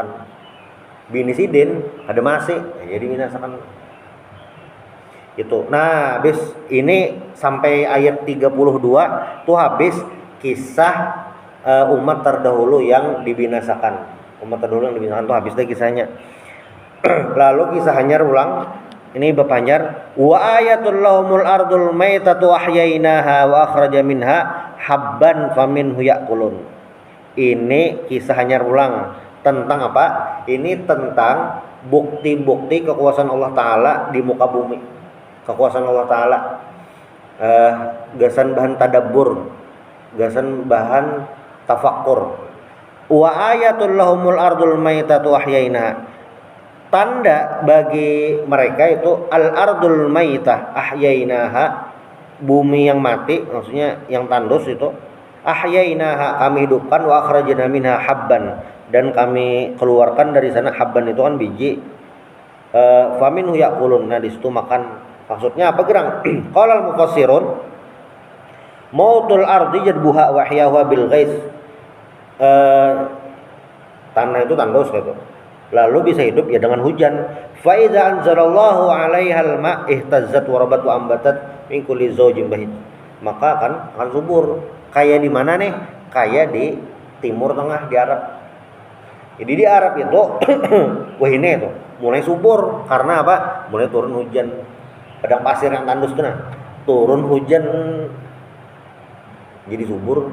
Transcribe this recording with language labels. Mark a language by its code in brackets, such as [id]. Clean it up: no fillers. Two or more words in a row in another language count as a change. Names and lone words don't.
[bjn] Bini Sidin ada masih jadi binasakan itu. Nah, habis ini sampai ayat 32 tuh habis kisah umat terdahulu yang dibinasakan. Umat terdahulu yang dibinasakan tuh habis deh kisahnya. Lalu kisahnya ulang. Ini berpanjang, [ar] وآية لهم الأرض الميتة أحييناها وأخرجنا منها حبا فمنه يأكلون. [bjn] Ini kisahnya ulang tentang apa? Ini tentang bukti-bukti kekuasaan Allah Ta'ala di muka bumi. Kekuasaan Allah Ta'ala, gasan bahan tadabbur, gasan bahan tafakkur. [ar] وآية لهم الأرض الميتة أحييناها. [bjn] Tanda bagi mereka itu [ar] الأرض الميتة أحييناها, [bjn] bumi yang mati, maksudnya yang tandus itu. Ahyainaha, kami hidupkan, [ar] وأخرجنا منها حبا, [bjn] dan kami keluarkan dari sana. Habban itu kan biji. [ar] فمنه يأكلون, [bjn] nah di situ makan. Maksudnya apa gerang? [ar] قال المفسرون موت الأرض جدبها وإحياؤها بالغيث. [bjn] Tanah itu tandus gitu. Lalu bisa hidup ya dengan hujan. [ar] فإذا أنزل الله عليها الماء اهتزت وربت وأنبتت من كل زوج بهيج. [bjn] Maka akan subur. Kayak di mana nih? Kayak di Timur Tengah, di Arab. Jadi di Arab itu wah ini itu mulai subur karena apa? Mulai turun hujan. Padang pasir yang tandus tuh nah, turun hujan jadi subur.